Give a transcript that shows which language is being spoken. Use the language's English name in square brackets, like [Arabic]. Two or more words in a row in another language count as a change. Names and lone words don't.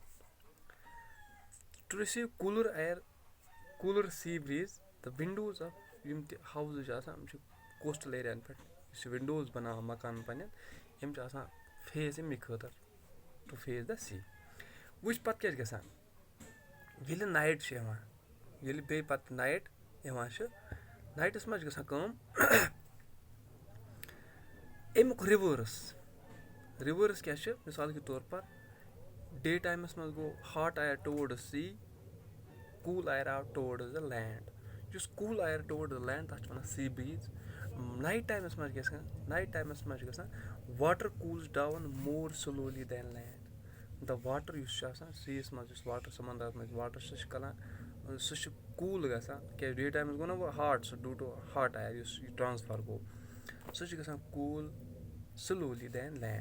[English] to receive cooler sea breeze the windows of [Kashmiri] یِم تہِ ہاوزٕ چھِ آسان یِم چھِ کوسٹل ایریاہَن پٮ۪ٹھ یُس وِنڈوز بَناوان مکانن پَنٕنٮ۪ن یِم چھِ آسان فیس اَمہِ خٲطرٕ [English] to face the sea. [Kashmiri] وٕچھ پَتہٕ کیاہ چھُ گژھان ییٚلہِ نایٹ چھُ یِوان ییٚلہِ بیٚیہِ پَتہٕ نایٹ یِوان چھُ نایٹَس منٛز چھِ گژھان کٲم اَمیُک رِوٲرٕس کیاہ چھُ [Urdu] مِثال کے طور پر [Kashmiri] ڈے ٹایمَس منٛز گوٚو [English] hot air towards sea cool air [Kashmiri] آو [English] towards the land. یُس cool air towards the land [Kashmiri] تَتھ چھِ وَنان [English] sea breeze. night times [Kashmiri] منٛز چھُ گژھان [English] water cools down more slowly than land. the water [Kashmiri] یُس چھُ آسان سیَس منٛز یُس واٹر سَمندرَس منٛز واٹر سُہ چھُ کران سُہ چھُ کوٗل گژھان کیازِ ڈے ٹایمَس گوٚو نہ وۄنۍ ہاٹ سُہ [English] due to hot air [Kashmiri] یُس یہِ ٹرانسفر گوٚو سُہ چھُ گژھان کوٗل [English] slowly than land.